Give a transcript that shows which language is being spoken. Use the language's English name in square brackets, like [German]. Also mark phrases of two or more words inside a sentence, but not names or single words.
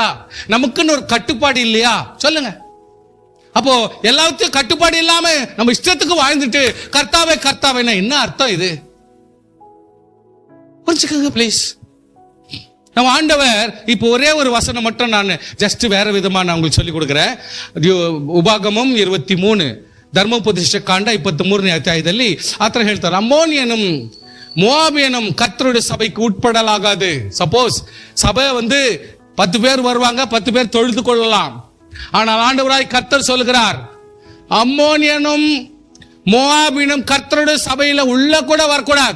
[Tamil] நமக்குன்னு ஒரு கட்டுப்பாடு இல்லையா? சொல்லுங்க. அப்போ எல்லாத்தையும் கட்டுப்பாடு இல்லாம நம்ம இஷ்டத்துக்கு வாழ்ந்துட்டு கர்த்தாவே என்ன அர்த்தம்? இது புரிஞ்சுக்கங்க ப்ளீஸ். நம்ம ஆண்டவர் இப்போ ஒரே ஒரு வசனம் மட்டும் நான் ஜஸ்ட் வேற விதமா நான் உங்களுக்கு சொல்லி கொடுக்குறேன். [Kannada] ಉಪಾಗಮಂ 23 ಧರ್ಮೋಪದೇಶ ಕಾಂಡ 23ನೇ ಅಧ್ಯಾಯದಲ್ಲಿ ಆತರ ಹೇಳ್ತಾರೆ, [Tamil] அம்மோனியனும் மோவாபியனும் கர்த்தருடைய சபைக்கு உட்படலாகாது. சப்போஸ் சபை 10 பேர் வருவாங்க, 10 பேர் தொழுது கொள்ளலாம். ஆனால் ஆண்டவராய் கர்த்தர் சொல்கிறார், அம்மோனியனும் மோவாபியனும் கர்த்தருடைய சபையில உள்ள கூட வரக்கூடாது.